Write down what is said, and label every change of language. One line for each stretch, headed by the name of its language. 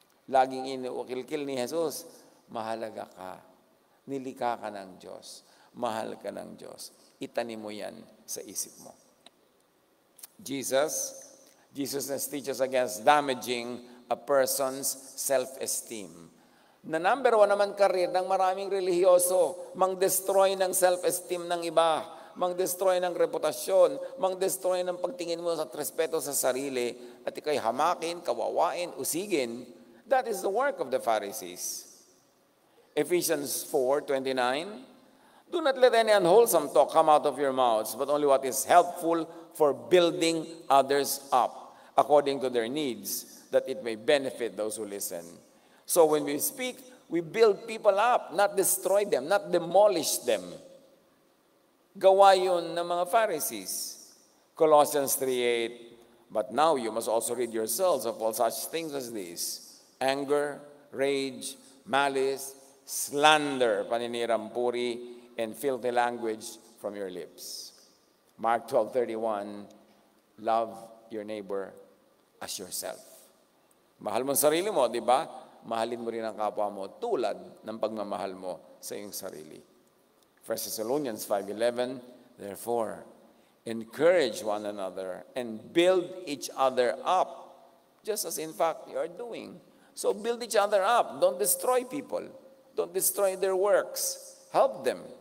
Filipino: Laging inuukil-kil ni Jesus, mahalaga ka. Nilikha ka ng Diyos. Mahal ka ng Diyos. Itanim mo yan sa isip mo.
English: Jesusness teaches against damaging a person's self-esteem.
Filipino: Na number 1 naman karir ng maraming relihiyoso, mang-destroy ng self-esteem ng iba, mang-destroy ng reputasyon, mang-destroy ng pagtingin mo sa respeto sa sarili, at ikay hamakin, kawawain, usigin.
English: That is the work of the Pharisees. Ephesians 4:29, "Do not let any unwholesome talk come out of your mouths, but only what is helpful for building others up, according to their needs, that it may benefit those who listen." So when we speak, we build people up, not destroy them, not demolish them.
Filipino: Gawa yun ng mga Pharisees.
English: Colossians 3:8, "But now you must also rid yourselves of all such things as these: anger, rage, malice, slander,
Filipino: paninirampuri,
English: and filthy language from your lips." Mark 12:31, "Love your neighbor as yourself."
Filipino: Mahal mo ang sarili mo, di ba? Mahalin mo rin ang kapwa mo tulad ng pagmamahal mo sa iyong sarili.
English: 1 Thessalonians 5:11, "Therefore, encourage one another and build each other up, just as in fact you are doing." So build each other up. Don't destroy people. Don't destroy their works. Help them.